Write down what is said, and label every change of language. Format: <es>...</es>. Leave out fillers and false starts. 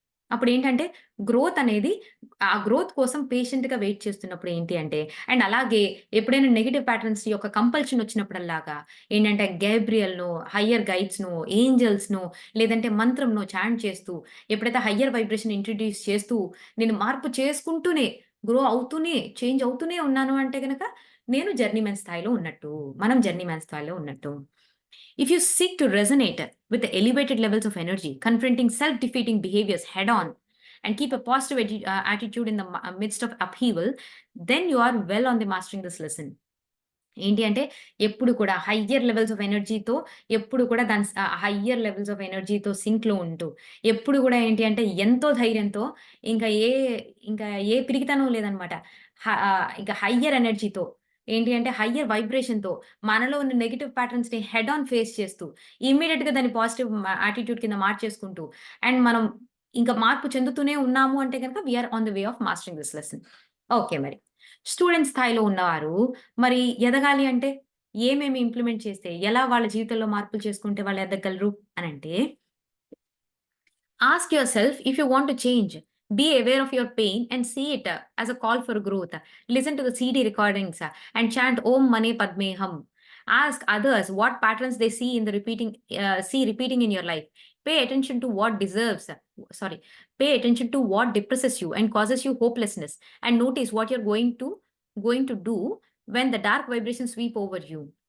<te>అప్పుడేంటంటే గ్రోత్ అనేది ఆ గ్రోత్ కోసం పేషెంట్‌గా వెయిట్ చేస్తున్నప్పుడు ఏంటి అంటే అండ్ అలాగే ఎప్పుడైనా నెగెటివ్ ప్యాటర్న్స్ యొక్క కంపల్షన్ వచ్చినప్పుడల్లాగా ఏంటంటే గేబ్రియల్‌నో, హైయర్ గైడ్స్‌నో, ఏంజెల్స్‌నో లేదంటే మంత్రంనో చాంట్ చేస్తూ ఎప్పుడైతే హయ్యర్ వైబ్రేషన్ ఇంట్రొడ్యూస్ చేస్తూ, నేను మార్పు చేసుకుంటూనే, గ్రో అవుతూనే, చేంజ్ అవుతూనే ఉన్నాను అంటే గనక, నేను జర్నీమన్ స్థాయిలో ఉన్నట్టు. మనం జర్నీమన్ స్థాయిలో ఉన్నట్టు.</te> <en>If you seek to resonate with the elevated levels of energy, confronting self defeating behaviors head on, and keep a positive attitude in the midst of upheaval, then you are well on the mastering this lesson.</en> <te>ఏంటి అంటే ఎప్పుడు కూడా higher levels of ఎనర్జీతో ఎప్పుడు కూడా దాని higher levels of ఎనర్జీతో సింక్‌లో ఉంటూ, ఎప్పుడు కూడా ఏంటి అంటే ఎంతో ధైర్యంతో ఇంకా ఏ ఇంకా ఏ పిరికితనం లేదనమాట. ఇంకా హయ్యర్ ఎనర్జీతో ఏంటి అంటే హయ్యర్ వైబ్రేషన్‌తో మనలో ఉన్న నెగెటివ్ ప్యాటర్న్స్‌ని హెడ్ ఆన్ ఫేస్ చేస్తూ ఇమ్మీడియేట్‌గా దాన్ని పాజిటివ్ యాటిట్యూడ్ కింద మార్చేసుకుంటూ అండ్ మనం ఇంకా మార్పు చెందుతూనే ఉన్నాము అంటే గనుక</te> <en>We are on the way of mastering this lesson.</en> <te>Okay మరి. స్టూడెంట్ స్థాయిలో ఉన్నవారు మరి ఎదగాలి అంటే ఏమేమి ఇంప్లిమెంట్ చేస్తే, ఎలా వాళ్ళ జీవితంలో మార్పులు చేసుకుంటే వాళ్ళు ఎదగగలరు అనంటే,</te> <en>Ask yourself if you want to change. Be aware of your pain and see it as a call for growth. Listen to the CD recordings and chant ఓం మనే పద్మేహం. Ask others what patterns they see in the repeating in your life. Pay attention to what deserves. Sorry. Pay attention to what depresses you and causes you hopelessness, and notice what you're going to do when the dark vibrations sweep over you.</en>